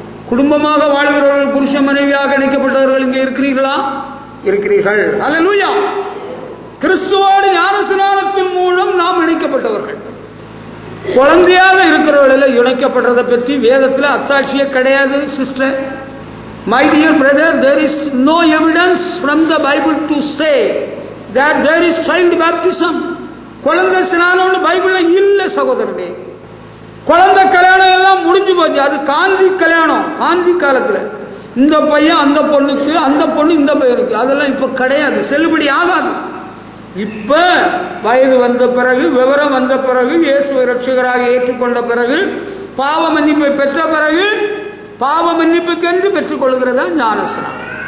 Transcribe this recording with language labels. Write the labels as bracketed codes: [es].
[ta] குடும்பமாக வாழ்கிறவர்கள், புருஷ மனைவியாக இணைக்கப்பட்டவர்கள் இங்கே இருக்கிறீர்களா? இருக்கிறீர்கள். ஹல்லேலூயா. கிறிஸ்துவோடு ஞானஸ்நானத்தின் மூலம் நாம் இணைக்கப்பட்டவர்கள். குழந்தையாக இருக்கிறவர்களில் இணைக்கப்பட்டதை பற்றி வேதத்தில் அத்தாட்சியே கிடையாது sister. [en] My dear brother, there is no evidence from the Bible to say that there is child baptism. [ta] குழந்தை ஸ்நானம்னு பைபிள்ல இல்ல சகோதரனே. குழந்தை கல்யாணம் எல்லாம் முடிஞ்சு போச்சு. அது காந்தி கல்யாணம், காந்தி காலத்துல இந்த பையன் அந்த பொண்ணுக்கு, அந்த பொண்ணு இந்த பையனுக்கு, அதெல்லாம் இப்ப கிடையாது, செல்லுபடி ஆகாது. இப்ப வயது வந்த பிறகு, விவரம் வந்த பிறகு, இயேசுவை ரட்சகராக ஏற்றுக்கொண்ட பிறகு, பாவ மன்னிப்பை பெற்ற பிறகு, பாவ மன்னிப்புக்கென்று பெற்றுக்கொள்கிறதா ஞானஸ்நானம்.